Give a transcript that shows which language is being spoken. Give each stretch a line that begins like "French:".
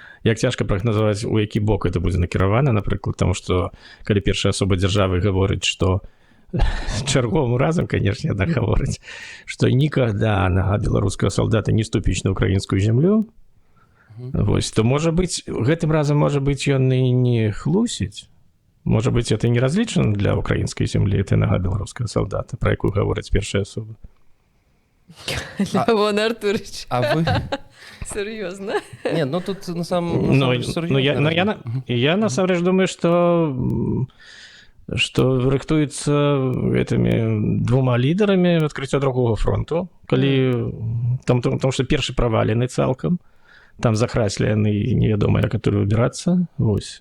Belarusian: Як цяжка прагназаваць, у які бок это будзе накіравана, напрыклад, таму што, калі першая асоба дзяржавы гаворыць, што чарговым разам, канешне, яна гаворыць, што нікада нага беларускага салдата не ступіць на украінскую зямлю, вось, то, можа быць, гэтым разам, можа быць, ён і не хлусіць. Можа быць, это не разлічана для украінскай зямлі, это нага беларускага салдата, пра якую гаворыць першая асоба. Лявон Артурович. А вы?
Russian: Серьезно? Нет, ну тут на самом серьезно.
Belarusian: Я насамрэч думаю, што рыхтуецца гэтымі двума лідарамі адкрыццё другога фронту, калі там што першы правалены цалкам, там захраслены і невядома, як адтуль выбірацца. Вось.